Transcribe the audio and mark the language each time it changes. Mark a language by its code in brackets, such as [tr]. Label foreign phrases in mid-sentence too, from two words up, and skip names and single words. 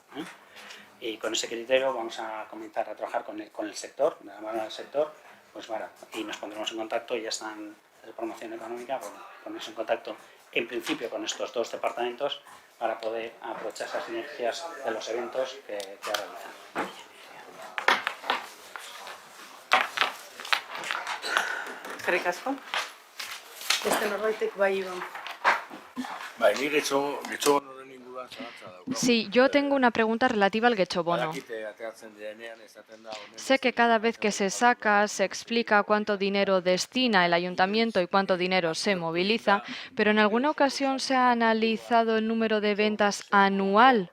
[es] Y con ese criterio vamos a comenzar a trabajar con el sector, de la mano del sector, pues bueno, y nos pondremos en contacto y ya están de promoción económica, ponerse en contacto en principio con estos dos departamentos para poder aprovechar esas sinergias de los eventos que realizan. [eu] Eskerrik asko. Beste norbaitek bai, Iban. Bai, ni Getxo Bonoren inguruan zalantza daukagu. [es] Sí, yo tengo una pregunta relativa al Getxo Bono. Sé que cada vez que se saca se explica cuánto dinero destina el ayuntamiento y cuánto dinero se moviliza, pero en alguna ocasión se ha analizado el número de ventas anual.